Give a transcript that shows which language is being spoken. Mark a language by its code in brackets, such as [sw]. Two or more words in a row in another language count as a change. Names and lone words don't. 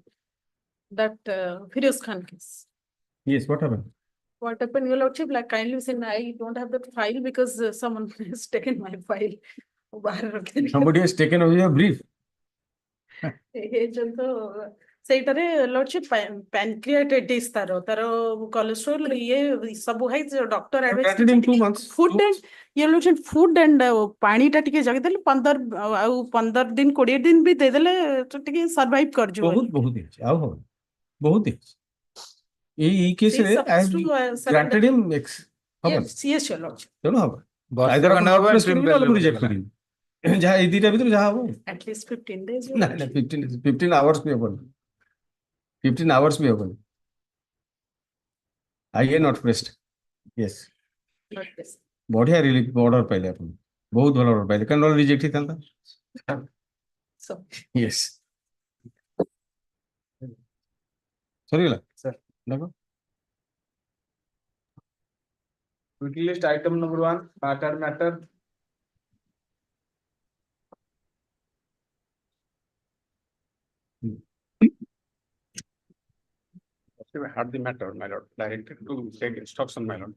[en] That Firoz Khan case. yes what happened What happened, your lordship, like kindly say, I don't have that file because someone has taken my file. somebody has taken away your brief [or] ସେଇଟାରେ [en] lordship pancreatitis [or] ତାର cholesterol ଇଏ ସବୁ ହେଇ doctor [en] granted him 2 months food and your lordship food and [or] ପାଣି ଟା ଟିକେ ଜଗିଦେଲେ 15 ଦିନ 20 ଦିନ ବି ଦେଇଦେଲେ ଟିକେ survive କରିଯିବ ବହୁତ ହେଇଛି ଆଉ ହବ ବହୁତ ହେଇଛି ଏଇ କେସ୍ ରେ [en] I have granted him [or] ହବ [en] yes your lordship [or] ତେଣୁ ହବ ବର୍ଷେ [en] either [or] ଖଣ୍ଡେ ହବ [en] interim bail [or] ଆପଣ ରିଜେକ୍ଟ କରିବେ ଯାହା ଏଇ ଦିଟା ଭିତରୁ ଯାହା ହବ [en] at least 15 days [or] ନା 15 hours ବି ହବନି 15 hours ବି ହବନି [en] I not pressed yes [or] ବଢିଆ ରିଲିଫ ଅର୍ଡର ପାଇଲେ ଆପଣ ବହୁତ ଭଲ ଅର୍ଡର ପାଇଲେ କାରଣ ରିଜେକ୍ଟ ହେଇଥାନ୍ତା yes ସରିଗଲା [en] Sir. [or] ଦେଖ [en] Quickly list item number 1, matter. I had the matter, my lord, directed to take instruction, my lord.